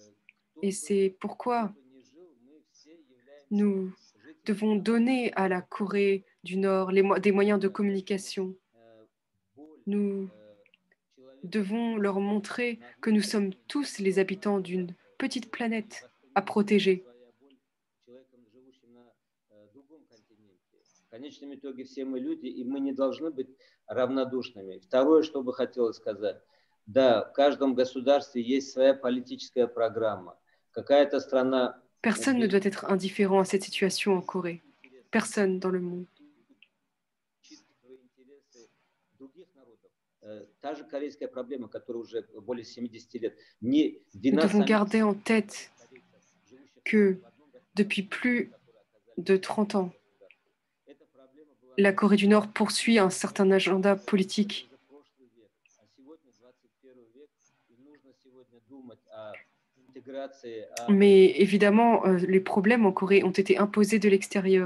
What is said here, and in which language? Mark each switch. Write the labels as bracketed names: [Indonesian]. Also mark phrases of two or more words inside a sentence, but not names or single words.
[French] Et c'est pourquoi nous devons donner à la Corée du Nord des moyens de communication. Nous devons leur montrer que nous sommes tous les habitants d'une petite planète à protéger. [Russian] В конечном итоге все мы люди, и мы не должны быть равнодушными. Второе, что бы хотелось сказать. Да, в каждом государстве есть своя политическая программа. Какая-то страна... [French] Personne ne doit être indifférent à cette situation en Corée. Personne dans le monde. [Russian] Та же корейская проблема, которая уже более 70 лет. Не [French] Nous devons garder en tête que depuis plus de 30 ans, la Corée du Nord poursuit un certain agenda politique. Mais évidemment, les problèmes en Corée ont été imposés de l'extérieur.